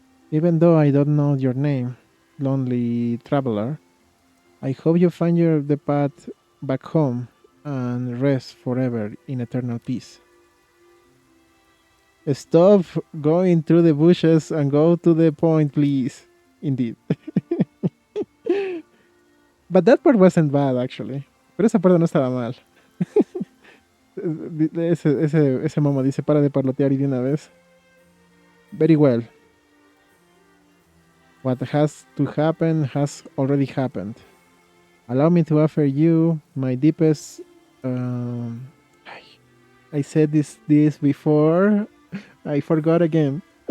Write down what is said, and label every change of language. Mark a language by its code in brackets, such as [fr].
[en] Even though I don't know your name, lonely traveler, I hope you find the path back home and rest forever in eternal peace. Stop going through the bushes and go to the point, please. Indeed. But that part wasn't bad, actually. [es] Pero esa parte no estaba mal. Ese momo dice, para de parlotear y de una vez. [en] Very well. What has to happen has already happened. Allow me to offer you my deepest... I said this before. I forgot again.